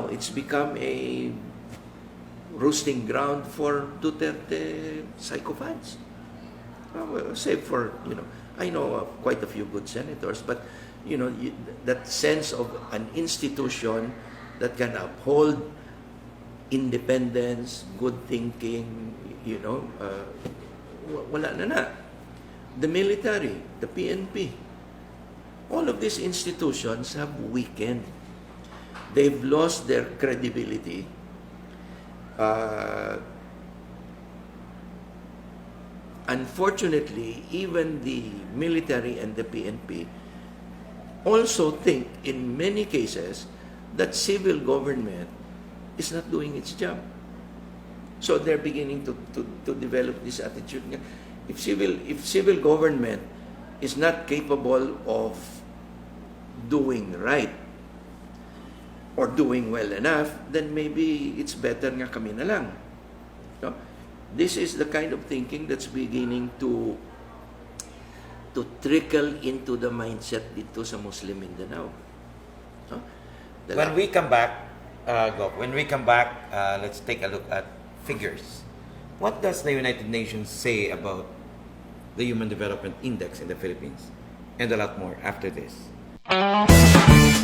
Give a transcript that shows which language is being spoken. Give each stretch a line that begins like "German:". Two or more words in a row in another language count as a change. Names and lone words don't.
English: It's become a roosting ground for Duterte psychopaths. Save for, I know quite a few good senators, but, that sense of an institution that can uphold independence, good thinking,
Filipino: wala na.
English: The military, the PNP, all of these institutions have weakened. They've lost their credibility. Unfortunately, even the military and the PNP also think, in many cases, that civil government is not doing its job. So they're beginning to develop this attitude. If civil government is not capable of doing right or doing well enough, then maybe it's better nga
Filipino: kami na lang.
English: No? This is the kind of thinking that's beginning to trickle into the mindset
Filipino: dito sa
English: Muslim Mindanao. No? When we come back, let's take a look at figures. What does the United Nations say about the Human Development Index in the Philippines? And a lot more after this.